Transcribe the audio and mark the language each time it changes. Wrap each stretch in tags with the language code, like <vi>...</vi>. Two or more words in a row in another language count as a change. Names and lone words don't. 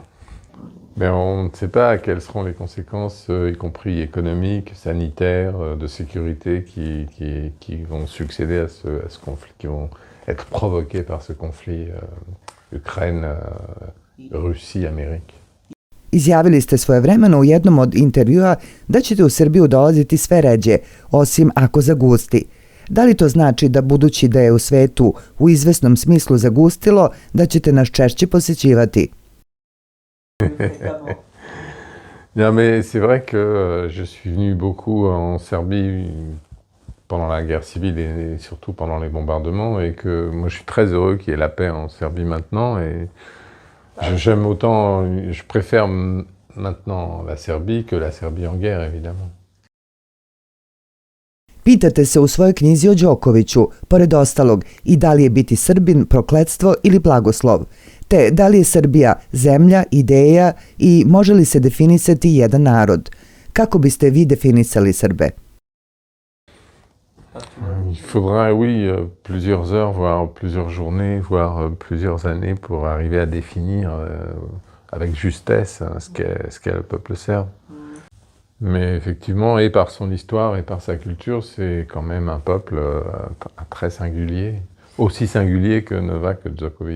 <fr>Mais on ne sait pas quelles seront les conséquences, y compris économiques, sanitaires, de sécurité, qui vont succéder à ce conflit, qui vont être provoquées par ce conflit Ukraine-Russie-Amérique.</fr> <sr>Izjavili ste svojevremeno u jednom od intervjua da ćete u Srbiju dolaziti sve ređe, osim ako zagusti. Da li to znači da budući da je u svetu u izvesnom smislu zagustilo, da ćete nas češće posjećivati?</sr> <fr>Non, mais c'est vrai que je suis venu beaucoup en Serbie pendant la guerre civile et surtout pendant les bombardements et que moi je suis très heureux qu'il y ait la paix en Serbie maintenant et j'aime autant, je préfère maintenant la Serbie que la Serbie en guerre évidemment.</fr> <sr>Pitate se u svojoj knjizi o Đokoviću, pored ostalog, i da li je biti Srbin prokletstvo ili blagoslov, te da li je Srbija zemlja, ideja i može li se definisati jedan narod. Kako biste vi definisali Srbe?</sr> <fr>Il faudra, oui, plusieurs heures, voire plusieurs journées, voire plusieurs années pour arriver à définir avec justesse ce qu'est le peuple serbe. Mais effectivement, et par son histoire et par sa culture, c'est quand même un peuple très singulier, aussi singulier que Novak Djokovic.</fr>